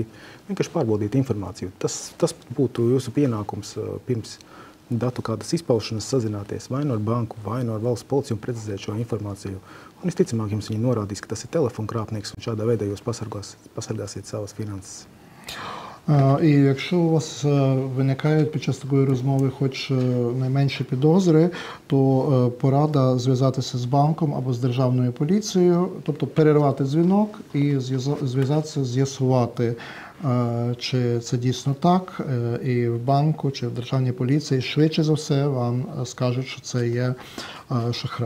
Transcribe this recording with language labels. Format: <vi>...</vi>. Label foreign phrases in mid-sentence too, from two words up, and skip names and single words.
<lv>Vienkārši pārbaudīt informāciju. Tas būtu jūsu pienākums pirms datu kādas izpaušanas sazināties vai nu ar banku, vai nu ar valsts policiju un precizēt šo informāciju. Un visticamāk jums viņi norādīs, ka tas ir telefonkrāpnieks un šādā veidā jūs pasargāsiet savas finanses.</lv> <uk>І якщо у вас виникають під час такої розмови хоч найменші підозри, то порада зв'язатися з банком або з державною поліцією, тобто перервати дзвінок і зв'язатися, з'ясувати, чи це дійсно так, і в банку, чи в державній поліції швидше за все вам скажуть, що це є шахрай.</uk>